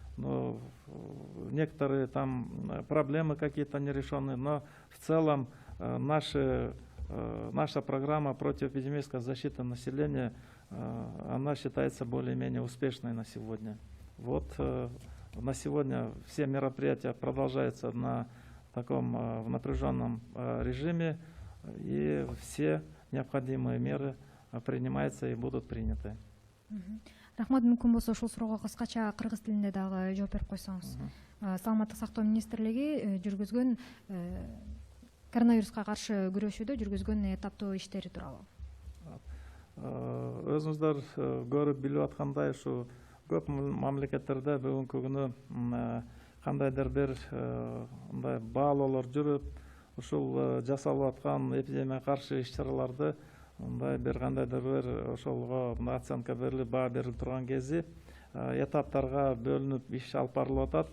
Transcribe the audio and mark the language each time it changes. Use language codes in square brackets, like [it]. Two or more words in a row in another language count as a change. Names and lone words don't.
[ru] некоторые там проблемы какие-то нерешенные, но в целом наша программа противоэпидемической защиты населения, она считается более-менее успешной на сегодня. На сегодня все мероприятия продолжаются на таком в напряженном режиме, и все необходимые меры принимаются и будут приняты. [ky] Рахмат, мүмкін болса ушул суроого кыскача кыргыз тилинде дагы жооп берип койсоңуз. Саламаттык сактоо министрлиги жүргүзгөн коронавируска каршы күрөшүүдө жүргүзгөн этаптуу иштери тууралуу. Өзүңүздөр көрүп билип аткандай, ушу көп мамлекеттерде бүгүнкү күнү кандайдыр бир мындай баалоолор жүрүп, ушул жасалып аткан эпидемияга каршы иш-чараларды мындай бир кандайдыр бир ошолго оценка берилип, баа берилип турган кези этаптарга бөлүнүп иш алып барылып атат.